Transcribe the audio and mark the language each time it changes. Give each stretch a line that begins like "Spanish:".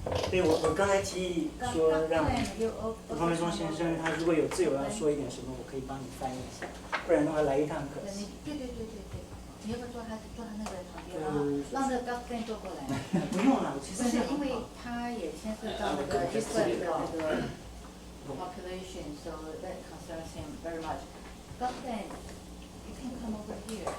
Chinese: 对，我刚才提议说让方卫松先生他如果有自由要说一点什么，我可以帮你翻译一下，不然的话来一趟可惜。对，你要不要坐他那个旁边啊？让那个高跟坐过来。不用了，其实不是因为他也牵涉到那个
English: different
Chinese: 的那个
English: population, so that concerns him very much. Gotten, you can come over here.